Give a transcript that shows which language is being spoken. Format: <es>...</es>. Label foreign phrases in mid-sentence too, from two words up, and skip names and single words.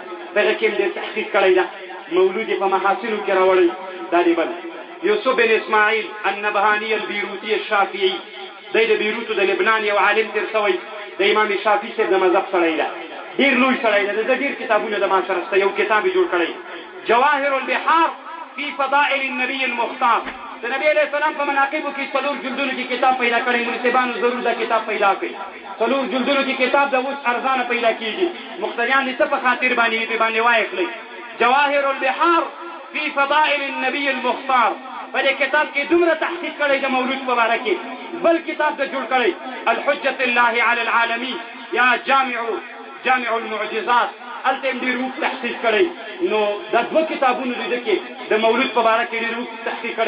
<ps>دغه کې هم ډېر تحقیق کړی ده، مولود په محاسنو کې راوړی. دا دی بل یوسف بن اسماعیل النبهانی البیروتی الشافعي، دی د بیروت د لبنان یو عالم تېر شوی د امام شافعي صاحب د مذهب سړی ده، ډېر لوی سړی ده. د ډېر کتابونه د ما سره شته، یو کتاب یې جوړ کړی جواهر البحار فی فضائل النبي المختار. د نبی</ps> <ar>علیه السلام</ar> <ps>په مناقبو کې 4 جلدونو کې کتاب پیدا کړی، منصبانو ضرور دا کتاب پیدا کړي. 4 جلدونو کې کتاب د اوس ارزانه پیدا کېږي، مقتدیان دې څه په خاطر باندې وایخلئ. جواهر البحار فی فضائل النبي المختار، په دې کتاب کې دومره تحقیق کړی د مولود په باره کې. بل کتاب د جوړ کړی الحجة الله علی العالمین یا جامع المعجزات، هلته هم ډېر اوږد تحقیق کړی. نو دا 2 کتابونو دي کې د مولود په باره کې ډېر اوږد تحقیق کړی.</ps>